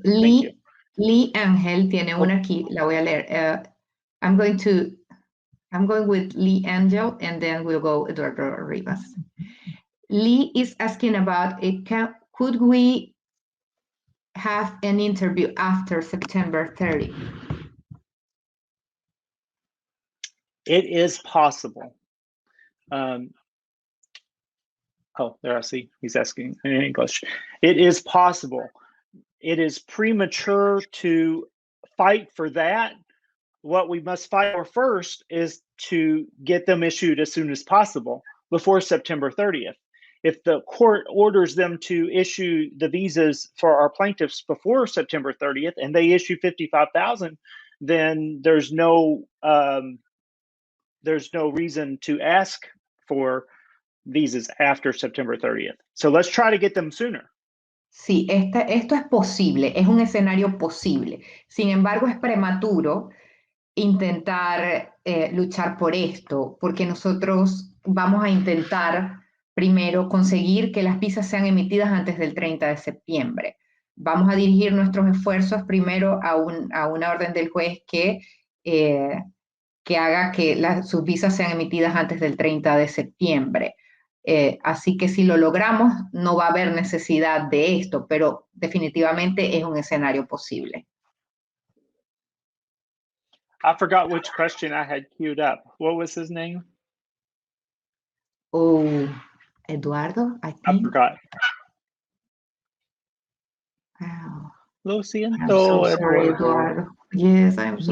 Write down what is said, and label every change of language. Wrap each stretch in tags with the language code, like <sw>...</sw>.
<es>Lee Angel tiene una aquí, la voy a leer.</es> <en>I'm going with Lee Angel, and then we'll go Eduardo Rivas. Lee is asking about could we have an interview after September 30? It is possible. Oh, there I see. He's asking in English. It is possible. It is premature to fight for that. What we must fight for first is to get them issued as soon as possible before September 30th. If the court orders them to issue the visas for our plaintiffs before September 30th and they issue 55,000, then there's no reason to ask for visas after September 30th. So let's try to get them sooner.</en> <es>Sí, esto es posible, es un escenario posible. Sin embargo, es prematuro intentar luchar por esto, porque nosotros vamos a intentar primero conseguir que las visas sean emitidas antes del 30 de septiembre. Vamos a dirigir nuestros esfuerzos primero a una orden del juez que haga que sus visas sean emitidas antes del 30 de septiembre. Así que si lo logramos, no va a haber necesidad de esto, pero definitivamente es un escenario posible.</es> <en>I forgot which question I had queued up. What was his name? Oh, Eduardo, I think. I forgot. Wow.</en> <es>Lo siento,</es> <en>I'm so sorry, Eduardo. Yes, I'm so</en>